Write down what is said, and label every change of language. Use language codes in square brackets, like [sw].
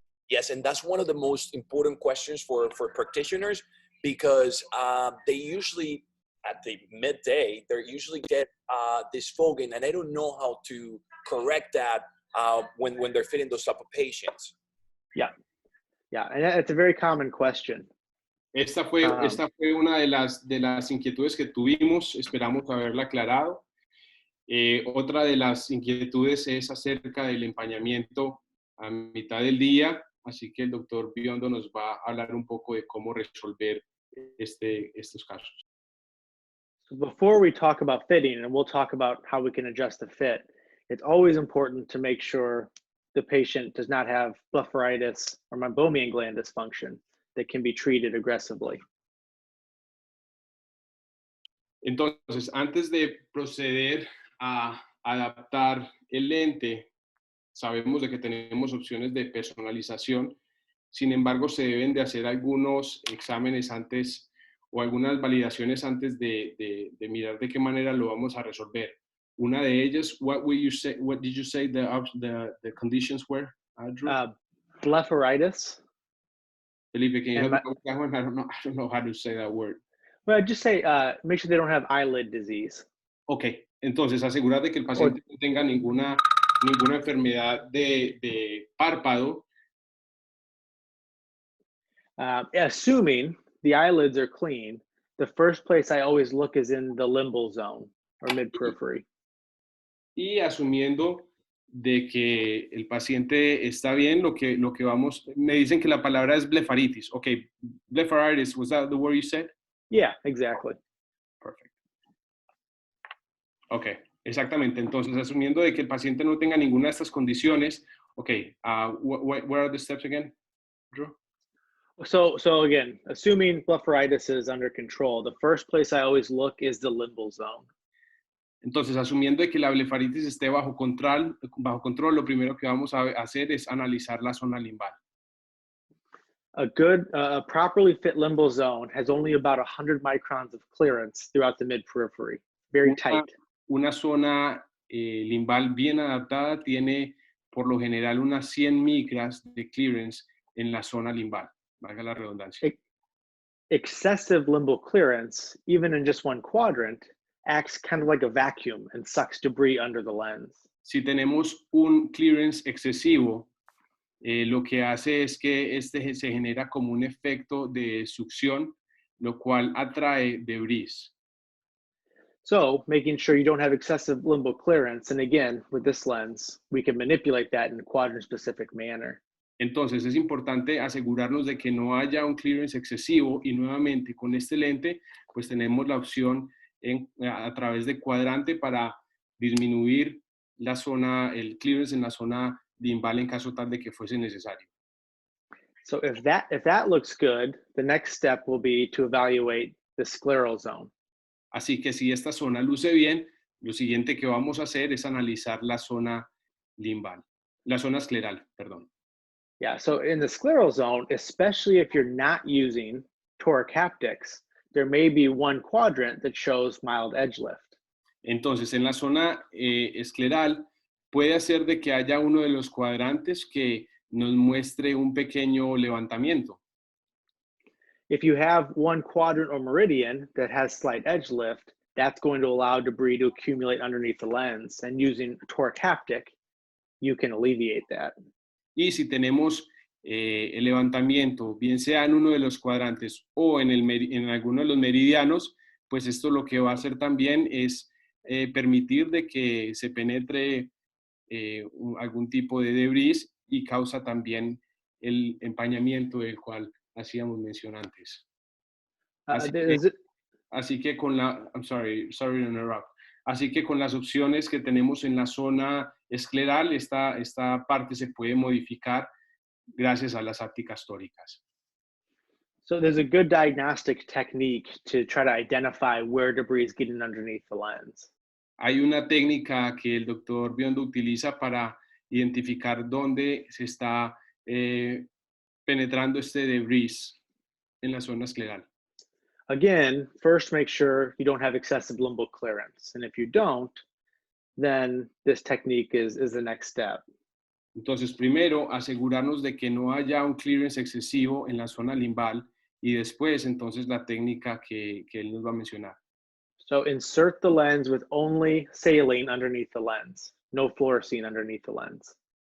[en] Yes, and that's one of the most important questions for practitioners because they usually, at the midday, they usually get this fogging, and they don't know how to correct that when they're fitting those type of patients. Yeah, and it's a very common question. [es] Esta fue una de las inquietudes que tuvimos, esperamos haberla aclarado. Otra de las inquietudes es acerca del empañamiento a mitad del día, así que el doctor Biondo nos va a hablar un poco de cómo resolver estos casos. [en] So before we talk about fitting, and we'll talk about how we can adjust the fit, it's always important to make sure the patient does not have blepharitis or meibomian gland dysfunction that can be treated aggressively. [es] Entonces, antes de proceder a adaptar el lente, sabemos de que tenemos opciones de personalización, sin embargo, se deben de hacer algunos exámenes antes o algunas validaciones antes de mirar de qué manera lo vamos a resolver. Una de ellas, [en] what did you say the conditions were, Drew? Blepharitis. Felipe, can you help me with that one? I don't know how to say that word. Well, just say, make sure they don't have eyelid disease. [es] Ok, entonces asegurar de que el paciente no tenga ninguna enfermedad de párpado. [en] Assuming the eyelids are clean, the first place I always look is in the limbal zone or mid-periphery. [es] Y asumiendo de que el paciente está bien, lo que vamos, me dicen que la palabra es blefaritis. [en] Ok, blepharitis, was that the word you said? Yeah, exactly. Perfect. Ok, [es] exactamente. Entonces, asumiendo de que el paciente no tenga ninguna de estas condiciones, ok, [en] what are the steps again, [es] Drew? [en] So again, assuming blepharitis is under control, the first place I always look is the limbal zone. [es] Entonces, asumiendo de que la blefaritis esté bajo control, lo primero que vamos a hacer es analizar la zona limbal. [en] A good, properly fit limbal zone has only about 100 microns of clearance throughout the mid-periphery, very tight. [es] Una zona limbal bien adaptada tiene por lo general unas 100 micras de clearance en la zona limbal, valga la redundancia. [en] Excessive limbal clearance, even in just one quadrant, acts kind of like a vacuum and sucks debris under the lens. [es] Si tenemos un clearance excesivo, lo que hace es que se genera como un efecto de succión, lo cual atrae debris. [en] So making sure you don't have excessive limbal clearance, and again, with this lens, we can manipulate that in a quadrant-specific manner. [es] Entonces es importante asegurarnos de que no haya un clearance excesivo y nuevamente con este lente, pues tenemos la opción a través de cuadrante para disminuir el clearance en la zona limbal en caso tal de que fuese necesario. [en] So if that looks good, the next step will be to evaluate the scleral zone. [es] Así que si esta zona luce bien, lo siguiente que vamos a hacer es analizar la zona escleral, perdón. [en] Yeah, so in the scleral zone, especially if you're not using toric haptics, there may be one quadrant that shows mild edge lift. [es] Entonces, en la zona escleral, puede hacer de que haya uno de los cuadrantes que nos muestre un pequeño levantamiento. [en] If you have one quadrant or meridian that has slight edge lift, that's going to allow debris to accumulate underneath the lens. And using a toric haptic, you can alleviate that. [es] Y si tenemos el levantamiento, bien sea en uno de los cuadrantes o en alguno de los meridianos, pues esto lo que va a hacer también es permitir de que se penetre algún tipo de debris y causa también el empañamiento del cual hacíamos mención antes. [en] Is it, [es] Así que con la, [en] I'm sorry to interrupt. [es] Así que con las opciones que tenemos en la zona escleral, esta parte se puede modificar gracias a las ápticas tóricas. [en] so there's a good diagnostic technique to try to identify where debris is getting underneath the lens. [es] Hay una técnica que el doctor Biondo utiliza para identificar dónde se está penetrando este debris en la zona escleral. [en] Again, first make sure you don't have excessive limbal clearance. And if you don't, then this technique is the next step. [es] Entonces, primero, asegurarnos de que no haya un clearance excesivo en la zona limbal y después, entonces, la técnica que él nos va a mencionar. [en] So insert the lens with only saline underneath the lens, no fluorescein underneath the lens.